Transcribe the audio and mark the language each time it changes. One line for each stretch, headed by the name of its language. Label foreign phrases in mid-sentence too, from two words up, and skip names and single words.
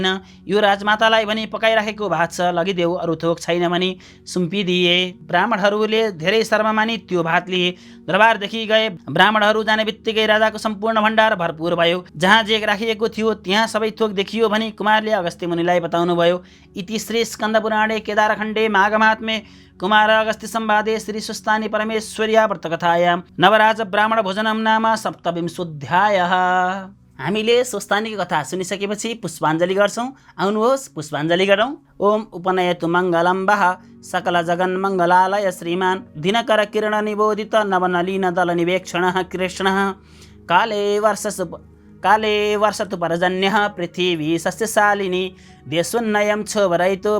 Nepali: यो राजमातालाई भनी पकाइराखेको भात छ, लगिदेऊ, अरू थोक छैन भनी सुम्पिदिए। ब्राह्मणहरूले धेरै शर्मा मानी त्यो भात लिए, दरबारदेखि गए। ब्राह्मणहरू जाने बित्तिकै राजाको सम्पूर्ण भण्डार भरपूर भयो। जहाँ जे राखिएको थियो त्यहाँ सबै थोक देखियो भनी कुमारले अगस्त्य मुनिलाई बताउनु भयो।
Sanskrit: इति श्री स्कन्दपुराणे केदारखण्डे माघमात्म्ये कुमार अगस्त्य संवादे श्री सुस्तानी परमेश्वर्या व्रतकथायां नवराज ब्राह्मण भोजनम नाम सप्तविंशोऽध्यायः।
Nepali: हामीले सुस्तानीको कथा सुनिसकेपछि पुष्पाञ्जली गर्छौं। आउनुहोस् पुष्पाञ्जली गरौँ।
Sanskrit: ओम उपनयतु मङ्गलं वः सकल जगन्मङ्गलालय श्रीमान् दिनकर किरण निबोधित नवनलीन दल निवेक्षणः कृष्णः काले वर्षतु पर्जन्यः पृथिवी सस्यशालिनी देशोन्नयं क्षोभरहितो